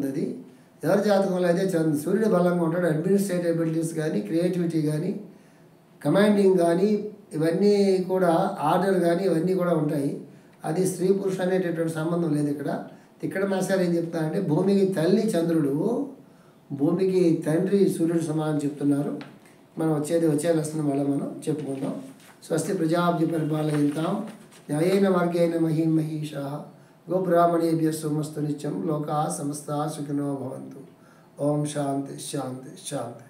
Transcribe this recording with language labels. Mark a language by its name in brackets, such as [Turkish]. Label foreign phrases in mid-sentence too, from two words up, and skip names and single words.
[Telugu] అది ఎవరి జాతకంలో అయితే సూర్యుడు బలంగా ఉంటాడు, [English] administrative abilities [Telugu] కానీ, క్రియేటివిటీ కానీ, కమాండింగ్ కానీ, ఇవన్నీ కూడా ఆర్డర్ కానీ ఇవన్నీ కూడా ఉంటాయి. అది స్త్రీ పురుష అనేటటువంటి సంబంధం లేదు. ఇక్కడ మాస్టర్ ఏం చెప్తారంటే భూమికి తల్లి చంద్రుడు, భూమికి తండ్రి సూర్యుడు సమానం చెప్తున్నారు. మనం వచ్చే లక్షణం వల్ల మనం చెప్పుకుందాం. [Sanskrit] స్వస్తి ప్రజాభ్య పరిపాలయంతాం న్యాయేన మార్గేణ మహీమహీషా గోబ్రాహ్మణేభ్యः శుభమస్తు నిత్యం లోకాः సమస్తాः సుఖినో భవంతు. ఓం శాంతి శాంతి శాంతి.